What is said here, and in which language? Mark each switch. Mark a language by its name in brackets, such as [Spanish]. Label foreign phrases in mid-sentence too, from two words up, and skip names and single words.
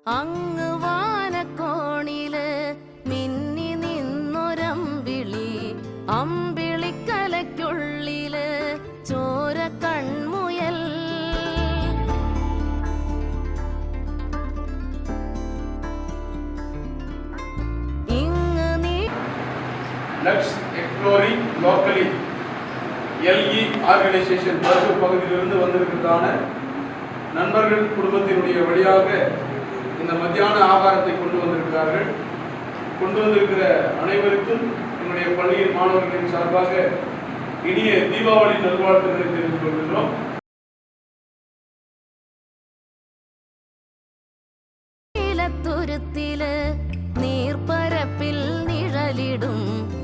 [Malayalam] അങ്ങ് വാനക്കോണില് മിന്നി നിന്നൊരമ്പിളി, അമ്പിളിക്കലയ്ക്കുള്ളില് ചോര കൺമുയൽ. ഇങ്ങ് നീ [Tamil] லோக்கலி எல்இ ஆர்கனைசேஷன் பர்கூர் பகுதியிலிருந்து வந்திருக்கிறதான நண்பர்கள் குடும்பத்தினுடைய வழியாக இந்த மத்தியான ஆகாரத்தை கொண்டு வந்திருக்கிறார்கள். கொண்டு வந்திருக்கிற அனைவருக்கும் என்னுடைய பள்ளியின் மாணவர்களின் சார்பாக இனிய தீபாவளி நல்வாழ்த்துக்களை தெரிவித்துக் கொள்கிறோம். [Malayalam] നീർപ്പരപ്പിൽ നിഴലിടും